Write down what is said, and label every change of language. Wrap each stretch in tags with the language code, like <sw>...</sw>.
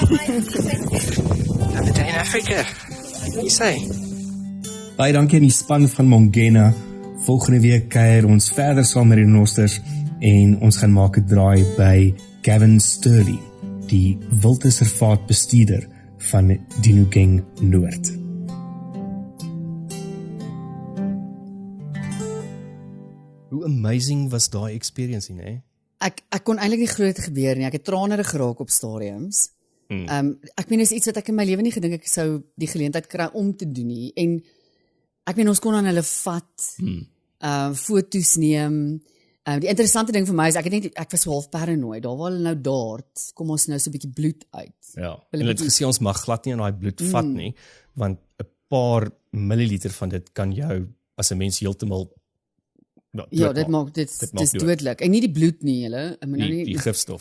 <en>Another day in Africa. What do you say?</en> <af>Baie dankie aan die span van Mongena Volgende week kuier ons verder saam met die renosters en ons gaan maak 'n draai by Gavin Sturley, die wildreservaat bestuurder van Dinokeng Noord. Hoe amazing was daai experience nie, hè? Ek kon eintlik nie glo dit gebeur nie. Ek het tranerig geraak op stadiums. Ek meen is iets wat ek in my lewe nie gedink ek sou die geleentheid kry om te doen nie. En ek meen ons kon aan hulle vat, foto's neem. Die interessante ding vir my is ek was so half paranoid. Daar waar hulle nou daart, kom ons nou so 'n bietjie bloed uit. Ja. En hulle het gesê ons mag glad nie aan daai bloed vat nie, want 'n paar milliliter van dit kan jou as 'n mens heeltemal dit maak dodelik. En nie die bloed nie, hulle. Die gifstof.</af>